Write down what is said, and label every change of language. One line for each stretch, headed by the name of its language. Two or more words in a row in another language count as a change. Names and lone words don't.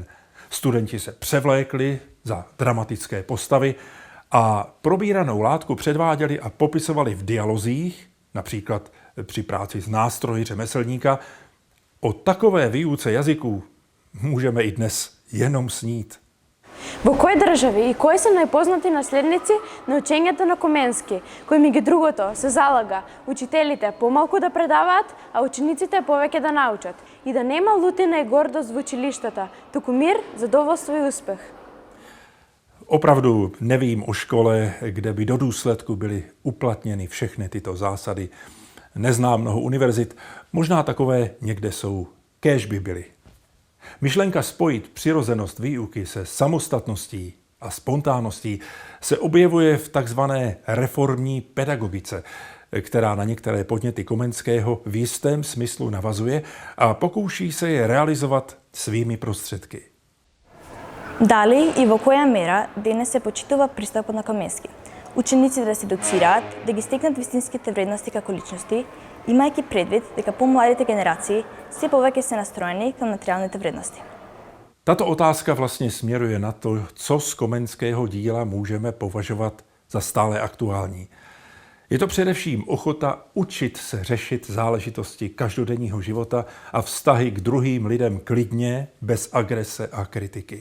Czech: Studenti se převlékli za dramatické postavy a probíranou látku předváděli a popisovali v dialozích, například při práci s nástroji řemeslníka. O takové výuce jazyků můžeme i dnes jenom snít.
Macedonian: Во кои држави и кои се најпознати наследници на учењето на Коменски, кои меѓу другото се залага учителите помалку да предаваат, а учениците повеќе да научат и да нема лутина и гордост во училиштата, туку мир, задоволство и успех.
Czech: Opravdu nevím o škole, kde by do důsledku byly uplatněny všechny tyto zásady. Neznám mnoho univerzit, možná takové někde jsou, kéž by byly. Myšlenka spojit přirozenost výuky se samostatností a spontánností se objevuje v takzvané reformní pedagogice, která na některé podněty Komenského v jistém smyslu navazuje a pokouší se je realizovat svými prostředky.
Macedonian: Дали и во која мера денес се почитува пристапот на Коменски? Ученици да се доцираат, да ги стекнат вистинските вредности како личности, имајќи предвид дека помладите генерации се повеќе се настроени към материалните вредности.
Czech: Tato otázka vlastně směruje na to, co z Komenského díla můžeme považovat za stále aktuální. Je to především ochota učit se řešit záležitosti každodenního života a vztahy k druhým lidem klidně, bez agrese a kritiky.